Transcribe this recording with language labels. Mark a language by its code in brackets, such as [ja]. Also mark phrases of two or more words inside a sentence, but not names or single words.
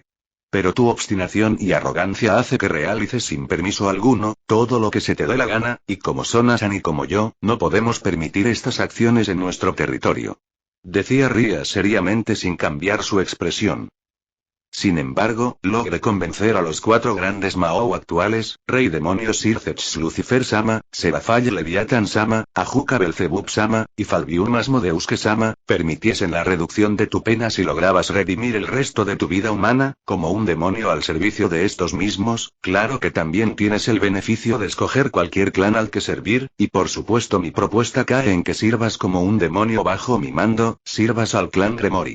[es] Pero tu obstinación y arrogancia hace que realices sin permiso alguno, todo lo que se te dé la gana, y como Sona-san y como yo, no podemos permitir estas acciones en nuestro territorio. Decía Rías seriamente sin cambiar su expresión. Sin embargo, logré convencer a los 4 grandes Mao actuales, Rey Demonios Sircex Lucifer-sama, Serafall Leviathan-sama, Ajuka Belzebub-sama, y Falbium Asmodeus-sama, permitiesen la reducción de tu pena si lograbas redimir el resto de tu vida humana, como un demonio al servicio de estos mismos. Claro que también tienes el beneficio de escoger cualquier clan al que servir, y por supuesto mi propuesta cae en que sirvas como un demonio bajo mi mando, sirvas al clan Gremory.